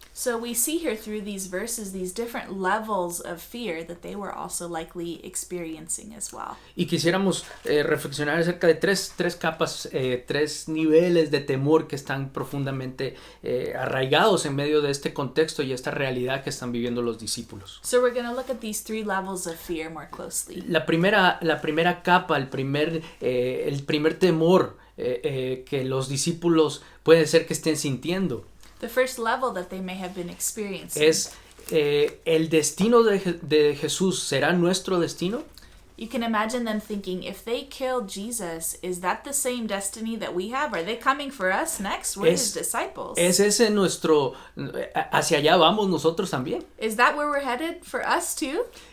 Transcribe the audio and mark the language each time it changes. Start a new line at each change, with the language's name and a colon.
English: so we see here through these verses these different levels of fear that they were also likely experiencing as well.
Spanish: Y quisiéramos reflexionar acerca de tres capas, tres niveles de temor que están profundamente arraigados en medio de este contexto y esta realidad que están viviendo los discípulos.
English: So we're going to look at these three levels of fear more closely.
Spanish: La primera capa, el primer temor que los discípulos puede ser que estén sintiendo
English: The first level that they may have been experiencing
Spanish: es el destino de Jesús. ¿Será nuestro destino?
English: You can imagine them thinking, if they killed Jesus, is that the same destiny that we have? Are they coming for us next? We're his disciples.
Spanish: ¿Es ese hacia allá vamos nosotros también?
English: Is that where we're headed for us too?